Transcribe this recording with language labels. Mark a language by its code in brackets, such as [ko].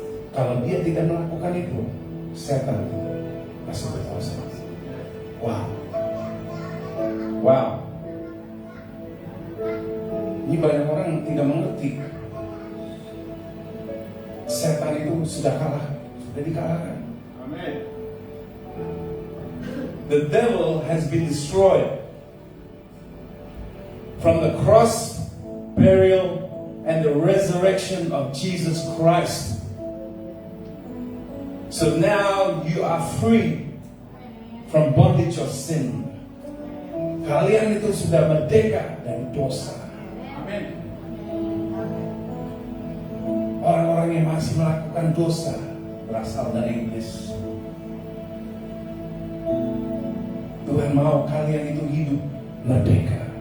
[id] Kalau dia tidak melakukan itu, setan masih berkuasa. Wow. Ini banyak orang yang tidak mengerti. Setan itu sudah kalah, sudah dikalahkan. Amen. [en] The devil has been destroyed. From the cross, burial, and the resurrection of Jesus Christ. So now you are free from bondage of sin. [id] Kalian itu sudah merdeka dari dosa. Amin. Orang-orang yang masih melakukan dosa berasal dari iblis. Tuhan mau kalian itu hidup merdeka.